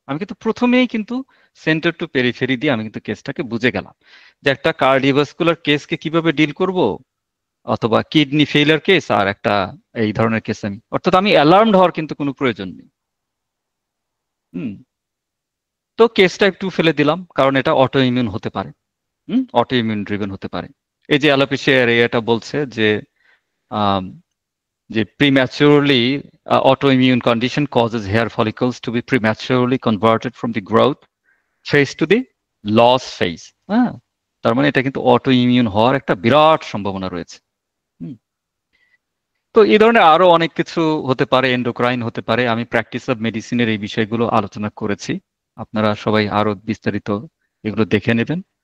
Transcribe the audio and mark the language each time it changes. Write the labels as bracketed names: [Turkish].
[Bangla] আমি কিন্তু প্রথমেই কিন্তু সেন্টার টু পেরিফেরি দিয়ে আমি কিন্তু কেসটাকে বুঝে গেলাম যে একটা কার্ডিওভাস্কুলার কেসকে কিভাবে ডিল করব, অথবা কিডনি ফেইলিয়ার কেস আর একটা এই ধরনের কেস অর্থাৎ আমি অ্যালার্মড হওয়ার কিন্তু কোনো প্রয়োজন নেই। তো কেসটা একটু ফেলে দিলাম, কারণ এটা অটো ইমিউন হতে পারে, অটো ইমিউন ড্রিভেন হতে পারে। এই যে অ্যালোপেশিয়ার এটা বলছে যে যে [English] prematurely autoimmune condition causes hair follicles to be prematurely converted from the growth phase to the loss phase। [Bangla] হ্যাঁ, তার মানে এটা কিন্তু অটো ইমিউন হওয়ার একটা বিরাট সম্ভাবনা রয়েছে। তো এই ধরনের আরো অনেক কিছু হতে পারে, এন্ডোক্রাইন হতে পারে। আমি প্র্যাকটিস অফ মেডিসিনের এই বিষয়গুলো আলোচনা করেছি, আপনারা সবাই আরো বিস্তারিত এগুলো দেখে নেবেন।